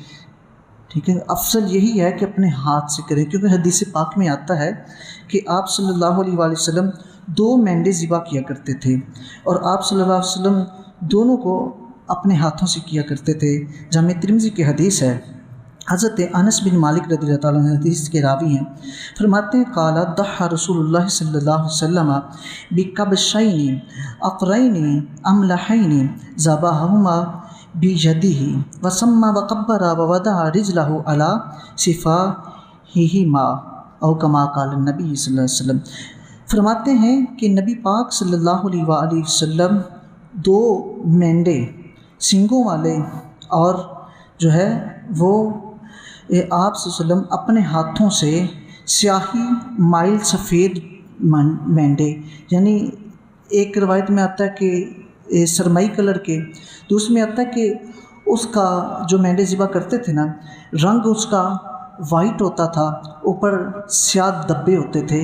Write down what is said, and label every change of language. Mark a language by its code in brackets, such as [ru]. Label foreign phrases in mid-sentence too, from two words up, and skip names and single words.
[ur] ٹھیک ہے، افضل یہی ہے کہ اپنے ہاتھ سے کریں، کیونکہ حدیث پاک میں آتا ہے کہ آپ صلی اللہ علیہ وآلہ وسلم 2 مینڈے ذبح کیا کرتے تھے، اور آپ صلی اللہ علیہ وسلم دونوں کو اپنے ہاتھوں سے کیا کرتے تھے۔ جامع ترمذی کی حدیث ہے، حضرت انس بن مالک رضی اللہ تعالیٰ عنہ حدیث کے راوی ہیں، فرماتے ہیں [ar] قال ضحى رسول اللہ صلی اللہ علیہ وسلم بکبشین اقرین املحین ذبحہما بیدہ وسمى وکبر ووضع رجلہ علی صفاحہما او کما قال النبی صلی اللہ علیہ وسلم۔ [ur] فرماتے ہیں کہ نبی پاک صلی اللہ علیہ وآلہ وسلم 2 مینڈے سینگوں والے اور جو ہے وہ آپ صلی اللہ علیہ وسلم اپنے ہاتھوں سے سیاہی مائل سفید مینڈے، یعنی ایک روایت میں آتا ہے کہ سرمئی کلر کے، دوسرے میں آتا ہے کہ اس کا جو مینڈے ذبح کرتے تھے نا، رنگ اس کا وائٹ ہوتا تھا، اوپر سیاہ دبے ہوتے تھے۔